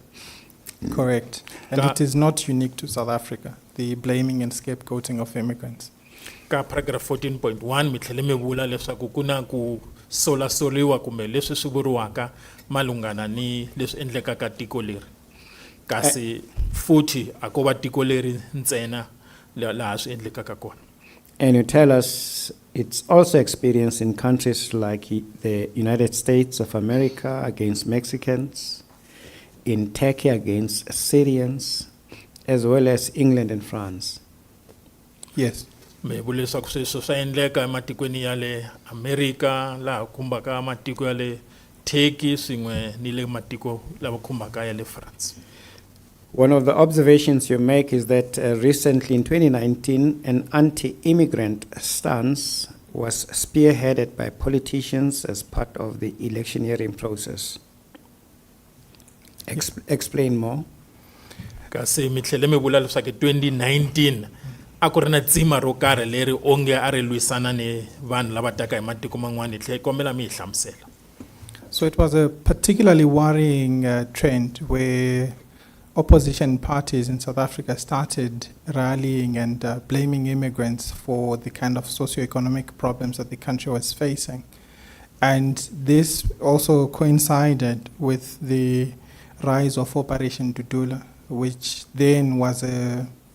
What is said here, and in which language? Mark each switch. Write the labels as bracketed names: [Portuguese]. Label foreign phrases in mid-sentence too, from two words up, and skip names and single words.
[English] Correct. And it is not unique to South Africa, the blaming and scapegoating of immigrants. [Tsonga] Ka paragraph 14.1 mi tlhele mi vula leswaku ku na ku solasoliwa kumbe leswi swi vuriwaka malungana ni leswi endlekaka tiko leri. Kasi futhi a ko va tiko leri ntsena laha swi endlekaka kona. [English] And you tell us it's also experienced in countries like the United States of America against Mexicans, in Turkey against Syrians, as well as England and France. Yes. [Tsonga] Me vula leswaku sweswo swa endleka ematikweni ya le America laha khumbaka matiko ya le Turkey swin'we ni le matiko lava khumbaka ya le France. [English] One of the observations you make is that recently in 2019, an anti-immigrant stance was spearheaded by politicians as part of the electioneering process. Explain more. [Tsonga] Kasi mi tlhele mi vula leswaku 2019 a ku ri na tsima ro karhi leri onge a ri lwisana ni vanhu lava taka hi matiko man'wana hi tlhela kombela mi hi hlamusela. [English] So it was a particularly worrying trend where opposition parties in South Africa started rallying and blaming immigrants for the kind of socioeconomic problems that the country was facing. And this also coincided with the rise of Operation Dudula, which then was a